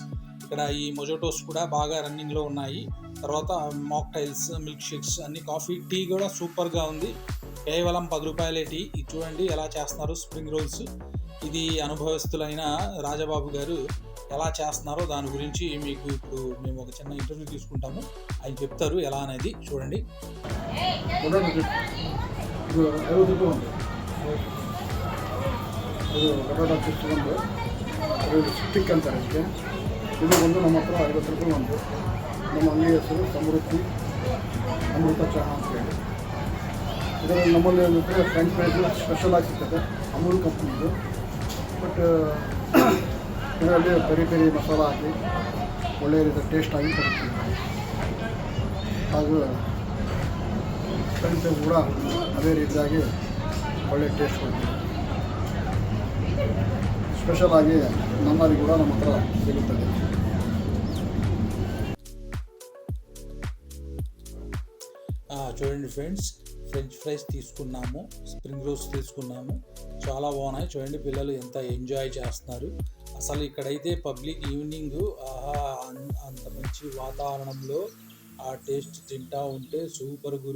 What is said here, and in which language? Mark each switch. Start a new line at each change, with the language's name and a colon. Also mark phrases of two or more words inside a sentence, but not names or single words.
Telugu: ఇక్కడ ఈ మొజోటోస్ కూడా బాగా రన్నింగ్లో ఉన్నాయి. తర్వాత మాక్టైల్స్,
English: milk shakes,
Telugu: అన్ని కాఫీ, టీ కూడా సూపర్గా ఉంది. కేవలం 10 రూపాయలే టీ. ఇది చూడండి ఎలా చేస్తున్నారు
English: spring rolls.
Telugu: ఇది అనుభవస్తులైన రాజబాబు గారు ఎలా చేస్తున్నారో దాని గురించి మీకు ఇప్పుడు మేము ఒక చిన్న ఇంటర్వ్యూ తీసుకుంటాము. ఆయన చెప్తారు ఎలా అనేది. చూడండి.
Kannada: ಸ್ಟಿಕ್ ಅಂತಾರೆ ಇದಕ್ಕೆ. ಇದು ಬಂದು ನಮ್ಮ ಹತ್ರ 50 ರೂಪಾಯಿ ಒಂದು. ನಮ್ಮ ಅಂಗಡಿ ಹೆಸರು ಸಮೃದ್ಧಿ ಅಮೃತ ಚಹಾ ಅಂತೇಳಿ. ಇದರಲ್ಲಿ ನಮ್ಮಲ್ಲಿ ಏನಂದರೆ
English: French fries special
Kannada: ಆಗಿ ಸಿಗ್ತದೆ, ಅಮೂಲ್ ಕಂಪ್ನಿದು. ಬಟ್ ಇದರಲ್ಲಿ ಪೆರಿ ಪೆರಿ ಮಸಾಲ ಹಾಕಿ ಒಳ್ಳೆಯ ರೀತಿಯ ಟೇಸ್ಟ್ ಆಗಿ ಕೊಡ್ತೀವಿ. ಹಾಗೂ
English: French fries
Kannada: ಕೂಡ ಅದೇ ರೀತಿಯಾಗಿ ಒಳ್ಳೆಯ ಟೇಸ್ಟ್ ಕೊಡ್ತೀವಿ. ಸ್ಪೆಷಲ್ ಆಗಿ ನಮ್ಮಲ್ಲಿ ಕೂಡ ನಮ್ಮ ಹತ್ರ ಸಿಗುತ್ತದೆ.
Telugu: చూడండి ఫ్రెండ్స్,
English: French fries
Telugu: తీసుకున్నాము,
English: spring rolls
Telugu: తీసుకున్నాము, చాలా బాగున్నాయి. చూడండి పిల్లలు ఎంత ఎంజాయ్ చేస్తున్నారు. అసలు ఇక్కడైతే
English: public evening
Telugu: అంత మంచి వాతావరణంలో ఆ టేస్ట్ తింటా ఉంటే సూపర్ గురు.